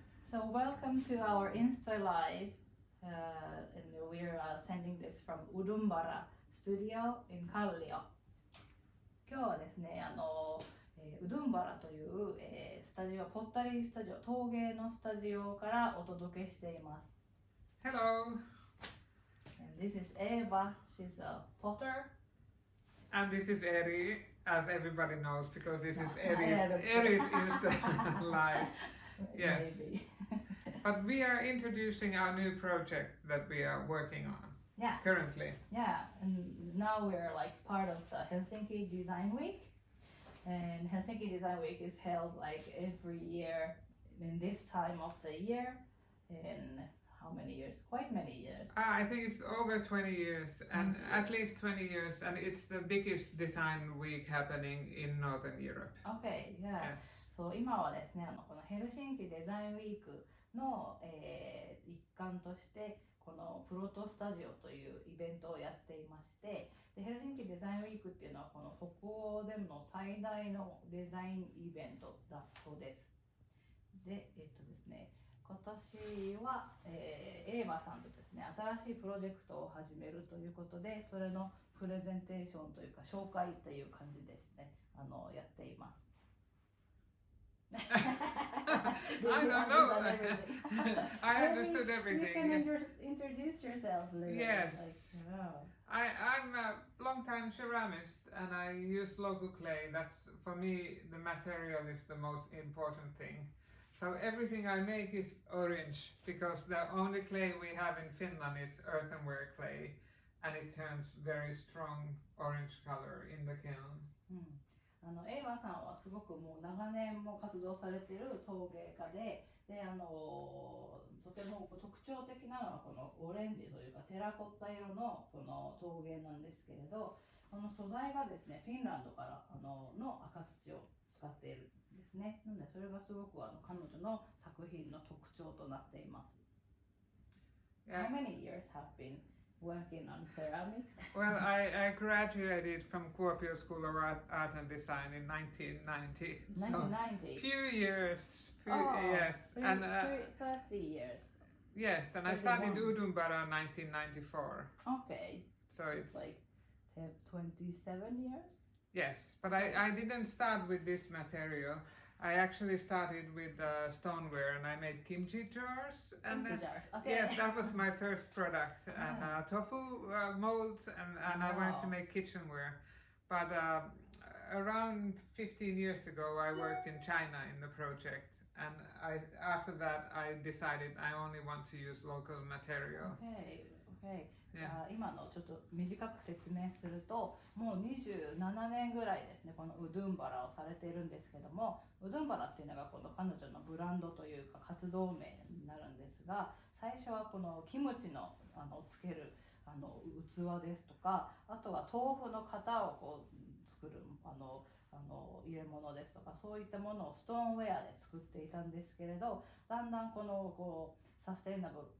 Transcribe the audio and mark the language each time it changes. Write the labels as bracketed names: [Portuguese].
[English] So welcome to our Insta Live, and we're sending this from Udumbara Studio in Kallio. [Japanese] 今日はですね、ウドゥンバラという、スタジオ、ポッタリースタジオ、陶芸のスタジオからお届けしています。 [English] Hello! And this is Eva, she's a potter. And this is Eri, as everybody knows, because this is Eri's Insta Live. Yes. Maybe. But we are introducing our new project that we are working on currently. Yeah, and now we're like part of the Helsinki Design Week. And Helsinki Design Week is held like every year in this time of the year. In how many years? Quite many years. I think it's over 20 years, and at least 20 years, and it's the biggest design week happening in Northern Europe. Okay, yeah. Yes. [Japanese] そう今はですね、このヘルシンキデザインウィークの、一環としてこのプロトスタジオというイベントをやっていまして、でヘルシンキデザインウィークっていうのはこの北欧での最大のデザインイベントだそうです。で、ですね、今年は、エーバさんとですね、新しいプロジェクトを始めるということで、それのプレゼンテーションというか紹介という感じですね、やっています。 [English] I don't know. I understood everything. You can introduce yourself a little. Yes. Like, I'm a long-time ceramist, and I use local clay. That's, for me, the material is the most important thing. So everything I make is orange, because the only clay we have in Finland is earthenware clay, and it turns very strong orange color in the kiln. [Japanese] エイバさんはすごくもう長年も活動されている陶芸家で、とても特徴的なのはこのオレンジというかテラコッタ色のこの陶芸なんですけれど、この素材がですね、フィンランドからの赤土を使っているんですね。なのでそれがすごく彼女の作品の特徴となっています。 [English] How many years have been working on ceramics? Well, I graduated from Kuopio School of Art and Design in 1990. 1990? So few years. Yes. 30 years. Yes, and I started Udumbara in 1994. Okay. So it's like 27 years? Yes, but I didn't start with this material. I actually started with stoneware, and I made kimchi jars. And jars. Okay. Yes, that was my first product. And tofu molds, and I wanted to make kitchenware. But around 15 years ago, I worked in China in the project. And after that, I decided I only want to use local material. Okay. [Japanese] 今のちょっと短く説明すると、もう27年ぐらいですね、このウドゥンバラをされているんですけども、ウドゥンバラっていうのがこの彼女のブランドというか活動名になるんですが、最初はこのキムチのつける器ですとか、あとは豆腐の型をこう作る入れ物ですとか、そういったものをストーンウェアで作っていたんですけれど、だんだんこうサステナブ